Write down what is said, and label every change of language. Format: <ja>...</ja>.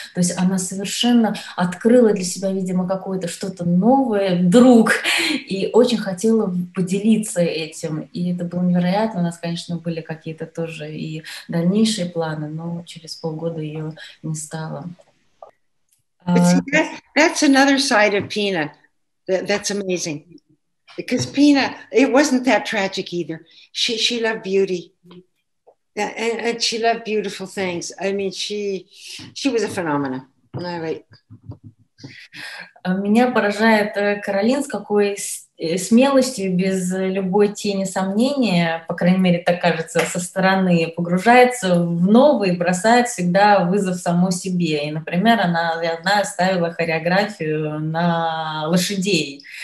<ru>То есть она совершенно открыла для себя, видимо, какое-то что-то новое вдруг, и очень хотела поделиться этим. И это было невероятно. У нас, конечно, были какие-то тоже и дальнейшие планы, но через полгода ее не стало.</ru> <en>But see, that's another side of Pina. That's amazing. Because Pina, it wasn't that tragic either. She loved beauty. And she loved beautiful things. I mean, she was a phenomenon. All right.</en> <ru>Меня поражает Каролин, с какой смелостью, без любой тени сомнения, по крайней мере, так кажется, со стороны, погружается в новое и бросает всегда вызов самой себе. И, например, она, я знаю, ставила хореографию на лошадей.</ru>